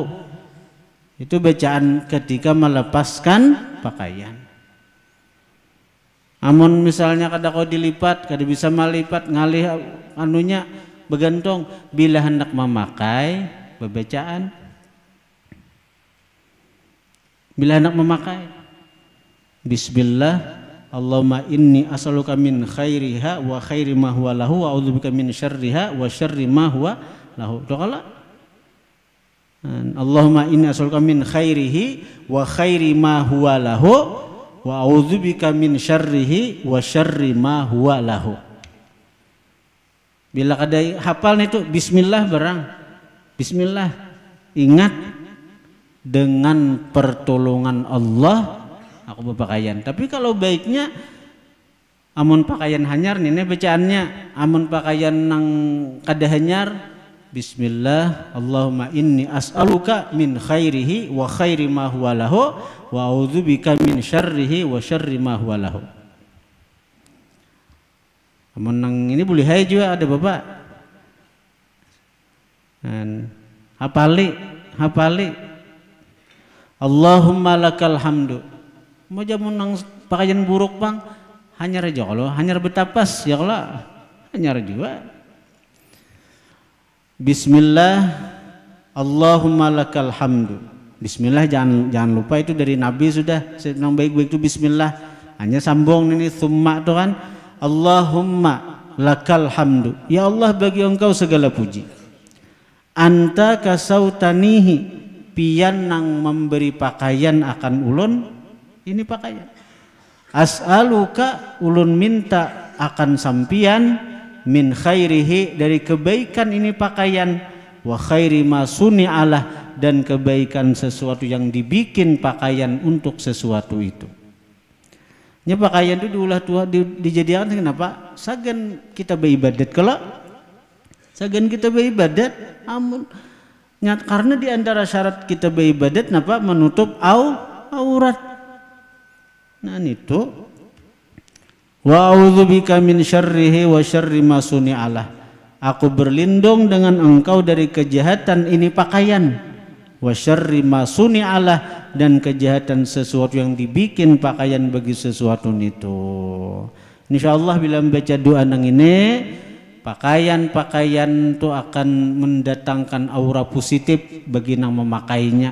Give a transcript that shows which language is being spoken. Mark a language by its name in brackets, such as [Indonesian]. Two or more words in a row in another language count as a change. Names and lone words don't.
[Banjar] Itu bacaan ketika melepaskan pakaian. Amun misalnya kada kau dilipat, kada bisa melipat ngalih anunya begantung, bila hendak memakai bebacaan. Bila hendak memakai [Arabic] بسم الله اللهم إني أسألك من خيرها وخير ما هو له وأعوذ بك من شرها وشر ما هو له. Doa اللهم إني أسألك من خيره وخير ما هو له وأعوذ بك من شره وشر ما هو له. [Banjar] Bila kada hafal itu bismillah barang. Bismillah. Ingat dengan pertolongan Allah aku berpakaian. Tapi kalau baiknya amun pakaian hanyar nih bacaannya, amun pakaian nang kada hanyar [Arabic] بسم الله اللهم إني أسألك من خيره وخير ما هو له وأعوذ بك من شره وشر ما هو له. [Banjar] Amun nang ini boleh hai juga ada bapak. [Arabic] Hafali اللهم لك الحمد. [Banjar] Mau jamun nang pakaian buruk bang hanyar aja kalau hanyar betapas ya kalau hanyar juga. [Arabic] بسم الله اللهم لك الحمد. [Banjar] Bismillah jangan lupa itu dari Nabi sudah. Yang baik-baik itu bismillah. Hanya sambung ini thumma itu kan [Arabic] اللهم لك الحمد. [Banjar] Ya Allah bagi engkau segala puji. [Arabic] أنت كسوتنيه [Banjar] pian nang memberi pakaian akan ulun ini pakaian. As'aluka ulun minta akan sampian [Arabic] من خيره [Banjar] dari kebaikan ini pakaian [Arabic] وخير ما صنع له [Banjar] dan kebaikan sesuatu yang dibikin pakaian untuk sesuatu itu. Nya pakaian itu diulah tua dijadikan kenapa? Sagan kita beribadat kalau sagan kita beribadat amun karena di antara syarat kita beribadat napa menutup aurat. Nah itu [Arabic] وأعوذ بك من شره وشر ما صنع له. [Banjar] Aku berlindung dengan engkau dari kejahatan ini pakaian. [Arabic] وشر ما صنع له [Banjar] dan kejahatan sesuatu yang dibikin pakaian bagi sesuatu itu. Insyaallah bila membaca doa nang ini pakaian itu akan mendatangkan aura positif bagi nang memakainya.